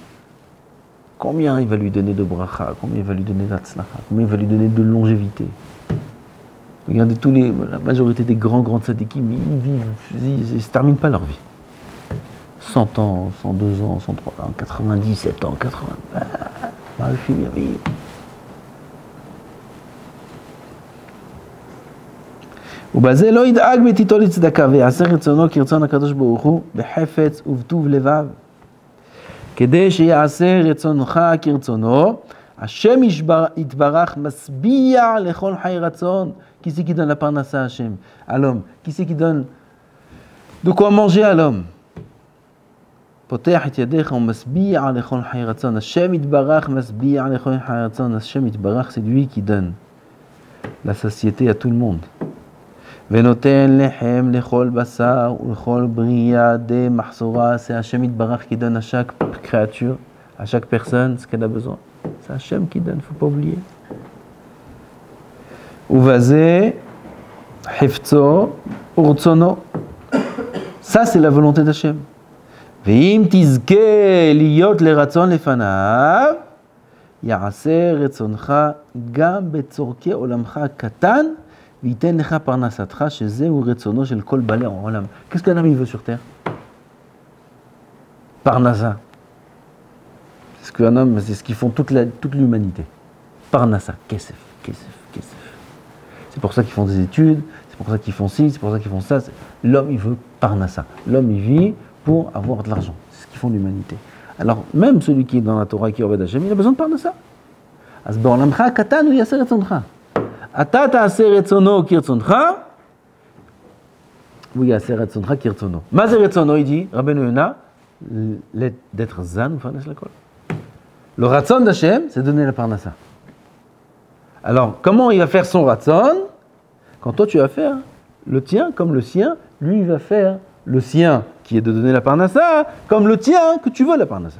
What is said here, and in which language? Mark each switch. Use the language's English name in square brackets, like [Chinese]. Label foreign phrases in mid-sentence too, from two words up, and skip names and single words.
[French] Combien il va lui donner de bracha, combien il va lui donner d'atzlacha, combien il va lui donner de longévité. Regardez la majorité des grands tzadikim, ils vivent, ils ne se terminent pas leur vie. 100 ans, 102 ans, 103 ans, 97 ans, 80 ans. Mal fini à vivre. [Hebrew] ובזה לא ידאג בתיתו לצדקה ויעשה רצונו כרצון הקדוש ברוך הוא בחפץ ובטוב לבב. כדי שיעשה רצונך כרצונו, השם יתברך משביע לכל חי רצון. [French] Qui c'est qui donne la parnassa à Hachem, à l'homme? Qui c'est qui donne de quoi manger à l'homme? [Hebrew] פותח את ידיך ומשביע לכל חי רצון. השם יתברך משביע לכל חי רצון. השם יתברך, [French] c'est lui qui donne la satiété à tout le monde. [Hebrew] ונותן לחם לכל בשר ולכל בריאה די מחסורה. [French] C'est Hachem Yitbarach qui donne à chaque créature, à chaque personne ce qu'elle a besoin. C'est Hachem qui donne, il ne faut pas oublier. [Hebrew] ובזה חפצו ורצונו. [French] Ça c'est la volonté d'Hachem. [Hebrew] ואם תזכה להיות לרצון לפניו, יעשה רצונך גם בצורכי עולמך הקטן, וייתן לך פרנסתך, שזהו רצונו של כל בעלי העולם. [French] Qu'est-ce qu'un homme il veut sur terre? Parnassa. C'est ce qu'un homme, c'est ce qu'ils font toute l'humanité. [Hebrew] פרנסה, כסף. [French] C'est pour ça qu'ils font des études, c'est pour ça qu'ils font ci, c'est pour ça qu'ils font ça. L'homme il veut Parnassa. L'homme il vit pour avoir de l'argent. C'est ce qu'ils font l'humanité. Alors, même celui qui est dans la Torah, qui est [Hebrew] עובד השם, [French] il a besoin de Parnassa. [Hebrew] אז בעולמך הקטן הוא יעשה רצונך. אתה תעשה רצונו כרצונך, הוא יעשה רצונך כרצונו. מה זה רצונו, [French] il dit, [Hebrew] רבנו יונה? [French] d'être [Hebrew] זן ומפרנס לכל. [French] Le ratzon d'Hachem, c'est donner la parnassa. Alors, comment il va faire son ratzon? Quand toi tu vas faire le tien comme le sien, lui il va faire le sien qui est de donner la parnassa, comme le tien que tu veux la parnassa.